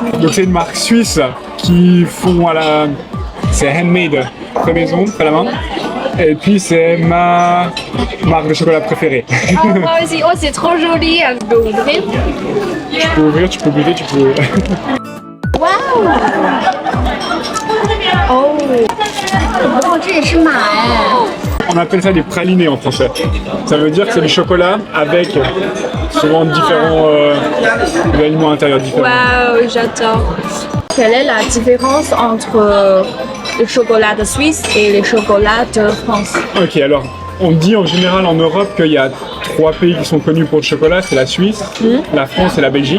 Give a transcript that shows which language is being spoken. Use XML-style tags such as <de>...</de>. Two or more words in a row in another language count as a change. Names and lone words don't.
<fr>Donc c'est une marque suisse qui font c'est handmade, fait maison, fait la main. Et puis c'est ma marque de chocolat préférée. Oh, moi aussi. Oh, c'est trop joli. Je peux ouvrir? Tu peux ouvrir, tu peux goûter, tu peux...</fr> <zh>Waouh！ 哦，这也是马哎。</zh> <fr>On appelle ça des pralinés en français. Ça veut dire que c'est du chocolat avec souvent différents aliments intérieurs différents. Waouh, j'adore. Quelle est la différence entre le chocolat de Suisse et les chocolats de France? Ok, alors on dit en général en Europe qu'il y a 3 pays qui sont connus pour le chocolat, c'est la Suisse, la France et la Belgique.</fr>